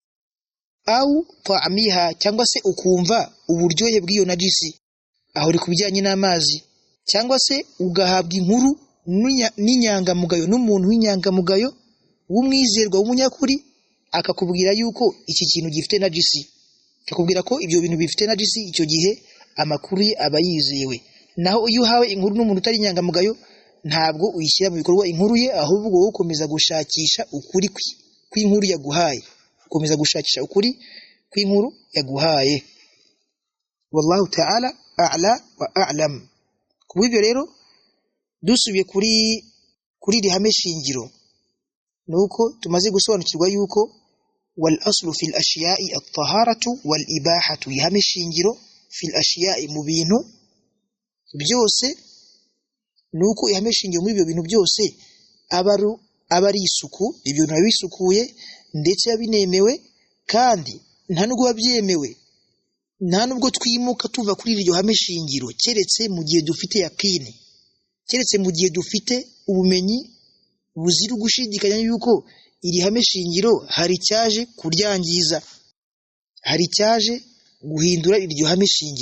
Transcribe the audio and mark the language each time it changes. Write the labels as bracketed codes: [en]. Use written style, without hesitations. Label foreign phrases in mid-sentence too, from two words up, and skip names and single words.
[ar] أو طعمها, [rw] cyangwa se ukumva uburyohe bw'iyo najisi, aho uri kubijyanye n'amazi, cyangwa se ugahabwa inkuru n'inyangamugayo, n'umuntu w'inyangamugayo w'umwizerwa w'umunyakuri, akakubwira yuko iki kintu gifite najisi, akakubwira ko ibyo bintu bifite najisi, icyo gihe amakuru ye aba yizewe. Naho iyo uhawe inkuru n'umuntu utari inyangamugayo, ntabwo uyishyira mu bikorwa inkuru ye, ahubwo wowe ukomeza gushakisha ukuri kw'inkuru yaguhaye, ukomeza gushakisha ukuri kw'inkuru yaguhaye. [ar] والله تعالى أعلى وأعلم. [rw] Kubw'ibyo rero dusubiye kuri rihame shingiro, nuko tumaze gusobanukirwa yuko [ar] والأصل في الأشياء الطهارة والإباحة, [rw] ihame shingiro [ar] في الأشياء, [rw] mu bintu byose, nuko ihame shingiro muri ibyo bintu byose aba ari isuku, ibyo bintu bisukuye ndetse binemewe, kandi nta nubwo babyemewe, nta nubwo twimuka tuva kuri iryo hame shingiro keretse mu gihe dufite yakini, keretse mu gihe dufite ubumenyi buzira gushidikanya yuko iri hame shingiro hari cyaje kuryangiza, hari cyaje guhindura iryo hame shingiro.